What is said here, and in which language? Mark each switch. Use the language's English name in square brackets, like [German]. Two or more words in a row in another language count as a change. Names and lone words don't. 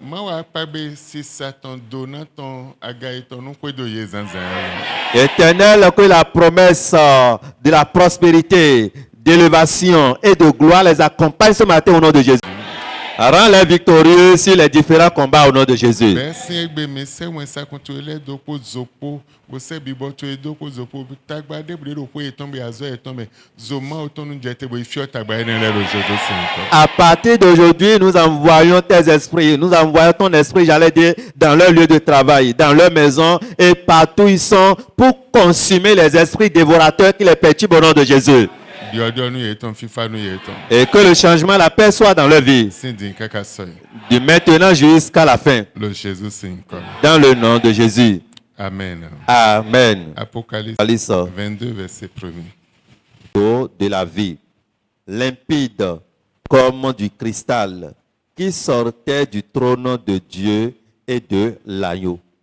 [French] Éternel, que la promesse de la prospérité, d'élévation et de gloire les accompagne ce matin au nom de Jésus. Rends-les victorieux sur les différents combats au nom de Jésus. [Fon] Bɛsi egbe mi sɛ wɔn sakuntu ele doko zopo wosɛ bibɔ to edoko zopo tagba debule do ko etɔn bɛ azɔ etɔn bɛ zoma otɔn nu jɛte bo ifiɔ tagba yɛ nílẹ̀ lo Jésus sèǹkɔ. [French] À partir d'aujourd'hui, nous envoyons tes esprits, nous envoyons ton esprit, j'allais dire, dans leur lieu de travail, dans leur maison et partout ils sont pour consumer les esprits dévorateurs qui les perturbent au nom de Jésus. [Fon] Diɔdiɔ nu yɛ etɔn fifa nu yɛ etɔn. [French] Et que le changement, la paix soit dans leur vie, [Fon] Sindi kaka sɔɛ [French] de maintenant jusqu'à la fin, [Fon] lo Jésus sèǹkɔ. [French] dans le nom de Jésus. Amen. Amen. Apocalypse Alice, 22 verset 1er. eau de la vie, limpide comme du cristal, qui sortait du trône de Dieu et de l'agneau.